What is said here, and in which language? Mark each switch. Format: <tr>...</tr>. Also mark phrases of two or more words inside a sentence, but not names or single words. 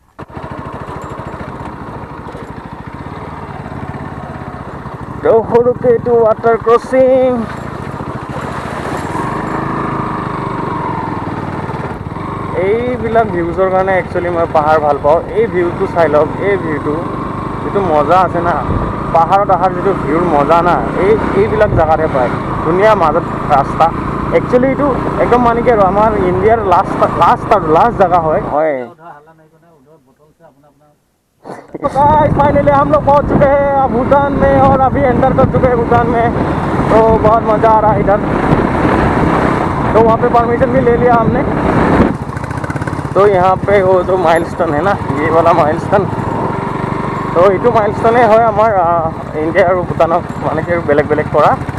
<as>তো সৰুকে এইটো ৱাটাৰ ক্ৰচিং এইবিলাক ভিউজৰ কাৰণে একচুৱেলি মই পাহাৰ ভাল পাওঁ এই ভিউটো চাই লওক এই ভিউটো যিটো মজা আছে না পাহাৰত অহাৰ যিটো ভিউৰ মজা না এইবিলাক জেগাতহে পায় ধুনীয়া মাজত ৰাস্তা একচুৱেলি এইটো একদম মানে কি আৰু আমাৰ ইণ্ডিয়াৰ লাষ্ট</as> <hi>जगह है फाइनली हम लोग पहुंच चुके हैं भूटान में और अभी एंटर कर चुके हैं भूटान में तो बहुत मज़ा आ रहा है इधर तो वहाँ पे परमिशन भी ले लिया हमने तो यहाँ पे वो जो माइलस्टोन है ना ये वाला माइलस्टोन तो ये माइलस्टोन है हमार इंडिया और भूटान माने कि</hi> <as>বেলেগ বেলেগ কৰা</as>